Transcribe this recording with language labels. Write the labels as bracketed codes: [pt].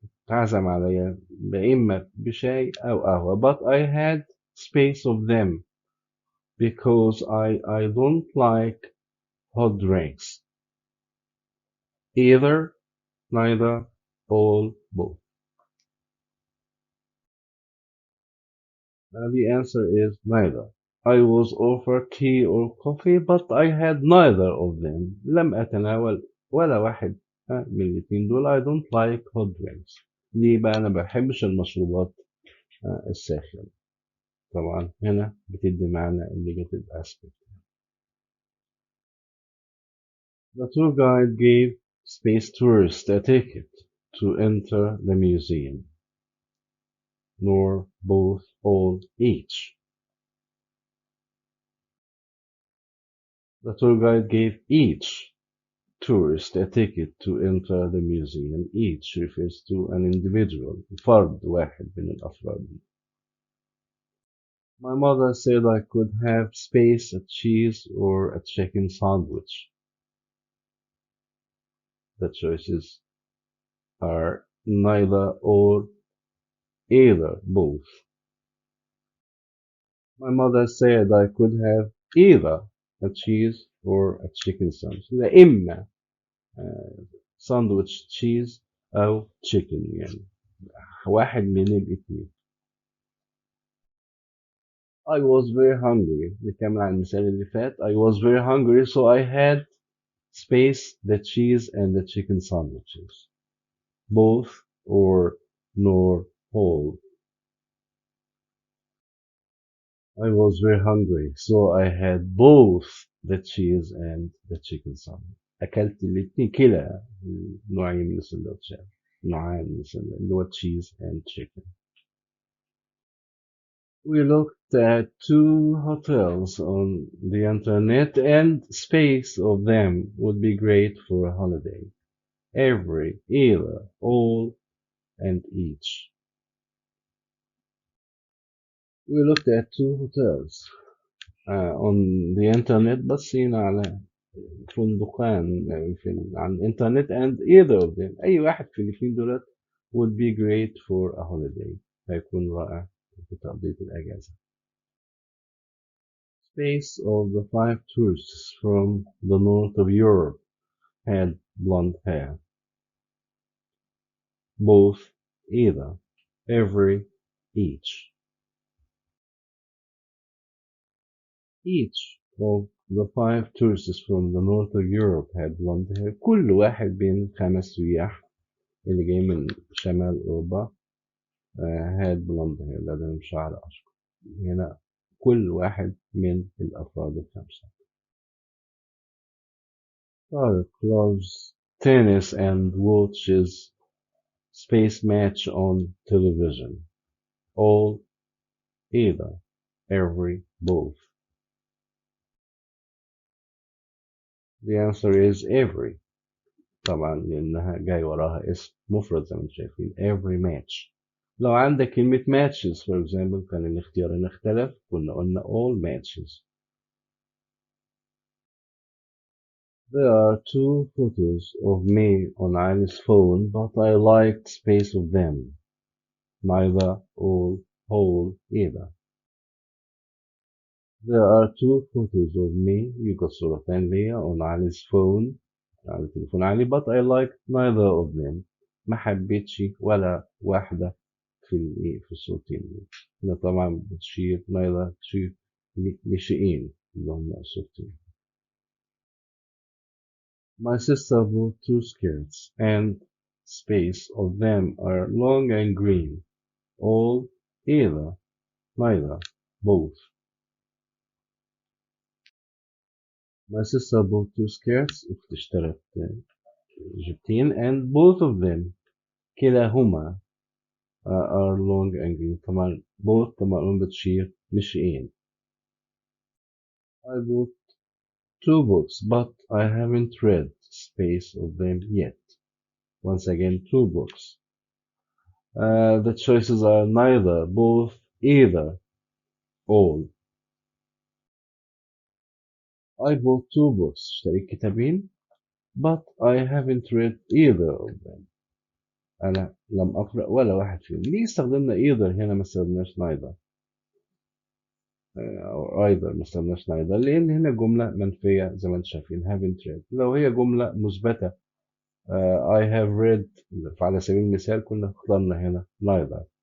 [ar] عزم عليا إما بشاي أو قهوة [en] but I had space of them because I don't like hot drinks either neither all both. The answer is neither. I was offered tea or coffee but I had neither of them. [ar] لم أتناول ولا واحد من الاتنين دول. [en] I don't like hot drinks. [ar] ليه بقى؟ أنا بحبش المشروبات الساخنة. طبعا هنا بتدي معنى [en] negative aspect. The tour guide gave space tourists a ticket to enter the museum. Nor, both, all, each. The tour guide gave each tourist a ticket to enter the museum. Each refers to an individual, [ar] فرد واحد من الأفراد. [en] My mother said I could have space, a cheese, or a chicken sandwich. The choices are neither or either, both. My mother said I could have either a cheese or a chicken sandwich. [ar] لا إما ساندويتش تشيز أو chicken يعني واحد من الاتنين. [en] I was very hungry. [ar] نكمل على المثال اللي فات. [en] I was very hungry so I had space, the cheese and the chicken sandwiches. Both or nor whole. I was very hungry so I had both the cheese and the chicken sandwich. [ar] أكلت الاتنين كلا نوعين من السندوتشات. نوعان من السندوتشات اللي هو [en] cheese and chicken. We looked at 2 hotels on the internet and space of them would be great for a holiday. Every, either, all, and each. We looked at 2 hotels on the internet [ar] بصينا على فندقان على الانترنت [en] and either of them [ar] أي واحد في الاثنين دولت [en] would be great for a holiday [ar] هيكون رائع في تقضية الأجازة. [en] Space of the 5 tourists from the north of Europe had blonde hair. Both, either, every, each. Each of the 5 tourists from the north of Europe had blonde hair. [ar] كل واحد بين 5 سياح اللي جاي من شمال أوروبا [en] had blonde hair [ar] لديهم شعر أشقر. هنا كل واحد من الأفراد الخمسة. [en] Tarek loves tennis and watches space match on television. All, either, every, both. The answer is every. [ar] طبعا لأنها جاي وراها اسم مفرد زي ما انتم شايفين [en] every match. [ar] لو عندك كلمة [en] matches for example [ar] كان الاختيارين اختلف كنا قلنا [en] all matches. There are 2 photos of me on Ali's phone but I liked space of them. Neither, all, whole, either. There are 2 photos of me [ar] يوجد صورتين ليا [en] on Ali's phone [ar] على تليفون علي [en] but I liked neither of them. [ar] ما حبيتش ولا واحدة في الصورتين دول. هنا طبعا بتشير neither to لشيئين اللي هم الصورتين. [en] My sister bought 2 skirts and space of them are long and green. All, either, neither, both. My sister bought 2 skirts [ar] أختي اشترت جبتين [en] and both of them [ar] كلاهما [en] are long and green. [ar] طبعا both طبعا بتشير لشيئين. [en] I bought 2 books but I haven't read space of them yet. Once again 2 books. The choices are neither, both, either, all. I bought 2 books [ar] اشتريت كتابين [en] but I haven't read either of them. [ar] أنا لم أقرأ ولا واحد فيهم. ليه استخدمنا either هنا ما استخدمناش neither أو either ما استخدمناش neither؟ لأن هنا جملة منفية زي ما انتم شايفين [en] haven't read. [ar] لو هي جملة مثبتة [en] I have read [ar] فعلى سبيل المثال كنا اخترنا هنا neither.